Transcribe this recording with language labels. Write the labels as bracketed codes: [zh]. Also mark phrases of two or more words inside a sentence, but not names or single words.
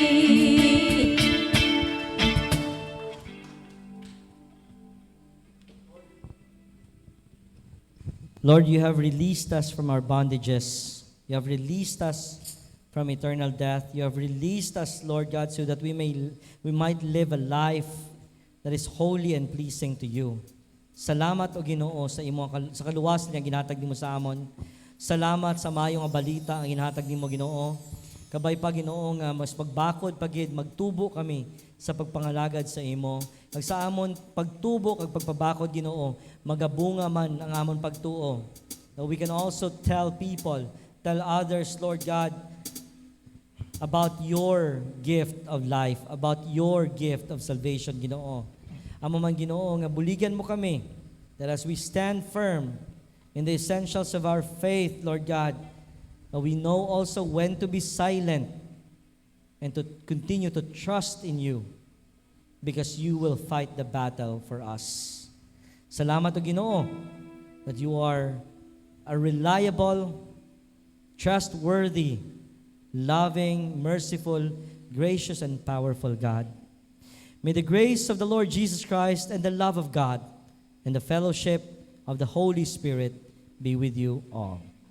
[en] Lord, you have released us from our bondages. You have released us from eternal death. You have released us, Lord God, so that we might live a life that is holy and pleasing to you. [hil] Salamat o Ginoo sa kaluwas niya ginhatag nimo sa amon. Salamat sa mayong nga balita ang ginhatag nimo Ginoo. Kabay pa Ginoo nga mas pagbakod pagid magtubo kami sa pagpangalagad sa imo. Kag sa amon pagtubo kag pagpabakod Ginoo, magabunga man ang amon pagtuo. [en] That we can also tell others, Lord God, about your gift of life, about your gift of salvation, [hil] Ginoo. Amo man Ginoo nga buligan mo kami [en] that as we stand firm in the essentials of our faith, Lord God, we know also when to be silent and to continue to trust in you because you will fight the battle for us. [hil] Salamat o Ginoo [en] that you are a reliable, trustworthy, loving, merciful, gracious, and powerful God. May the grace of the Lord Jesus Christ and the love of God and the fellowship of the Holy Spirit be with you all.